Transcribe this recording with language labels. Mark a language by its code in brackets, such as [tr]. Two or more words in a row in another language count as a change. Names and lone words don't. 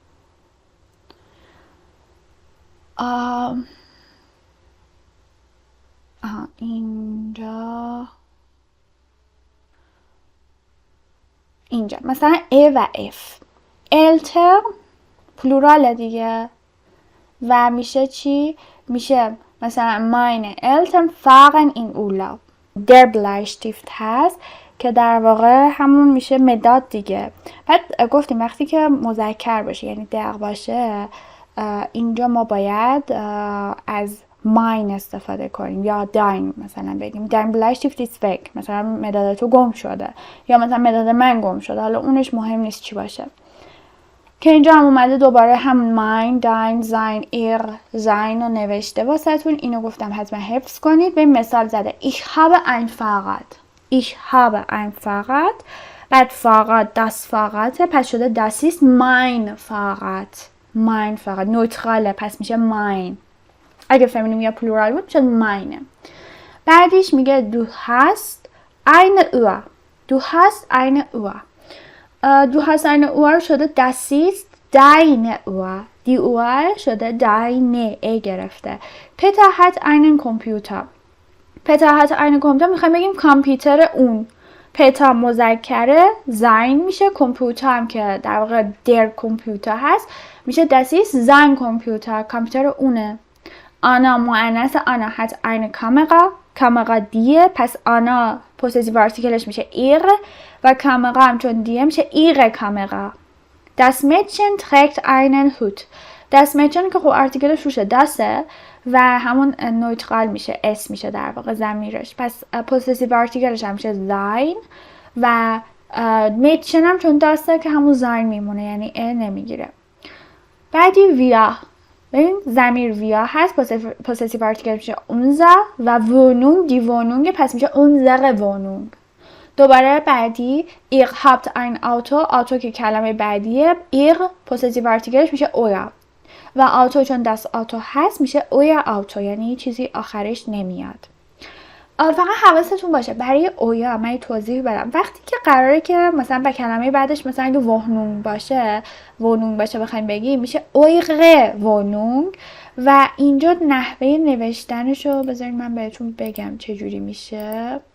[fa] اینجا مثلا A و F التر پلوراله دیگه و میشه چی؟ میشه مثلا [de] meine Eltern fahren in Urlaub. Der Bleistift [fa] هست که در واقع همون میشه مداد دیگه. بعد گفتیم وقتی که مذکر باشه یعنی دق باشه اینجا ما باید از ماین استفاده کنیم یا داین مثلا بگیم [de] dein Bleistift ist weg، [fa] مثلا مداد تو گم شده، یا مثلا مداد من گم شده. حالا اونش مهم نیست چی باشه. که اینجا هم اومده دوباره هم [de] mein, dein, sein, ihr, sein [fa] رو نوشته واسهتون. اینو گفتم حتما حفظ کنید. به مثال زده [de] ich habe ein Fahrrad. Ich habe ein Fahrrad. بعد Fahrrad das Fahrrad [fa] پس شده [de] das ist mein Fahrrad. mein Fahrrad [fa] نوتراله پس میشه mein. اگه فمینیم یا پلورال بود میشه meine. بعدش میگه [de] du hast eine Uhr. Du hast eine Uhr. Du hast eine Uhr شده das ist deine Uhr. Die Uhr [fa] شده deine ای گرفته. Peter hat einen Computer. [de] Peter hat einen Computer [fa] میخوایم بگیم کامپیوتر اون. پتا مذکره زین میشه، کامپیوتر هم که در واقع در کامپیوتر هست میشه [de] das ist sein Computer. [fa] کامپیوتر اونه. آنا مؤنث آنا [de] hat eine Kamera. [fa] کامرا دیه پس آنا پوزیتیو آرتیکلش میشه ایر و کامرا هم چون دیه میشه [de] ihre Kamera. Das Mädchen trägt einen Hut. Das Mädchen [fa] که خب آرتیکلش روشه داسه و همون نوترال میشه، اس میشه در واقع ضمیرش، پس پوزیتیو آرتیکلش هم میشه زاین و Mädchen هم چون داسته که همون زاین میمونه یعنی ا نمیگیره. بعدی ویا، ببین ضمیر ویا هست، پوزیتیو آرتیکل میشه اونزا و وونونگ [de] die Wohnung [fa] پس میشه [de] unsere Wohnung. [fa] دوباره بعدی [de] ihr habt ein Auto. [fa] آتو که کلمه بعدیه، ihr پوزیتیو آرتیکلش میشه اویا و آتو چون [de] das Auto [fa] هست میشه [de] ihr Auto [fa] یعنی چیزی آخرش نمیاد. فقط حواستون باشه برای اویا من توضیح بدم. وقتی که قراره که مثلا به کلمه بعدش مثلا اگه وهنونگ باشه بخوایم بگیم میشه [de] ihre Wohnung [fa] و اینجا نحوه نوشتنشو بذارید من بهتون بگم چجوری میشه.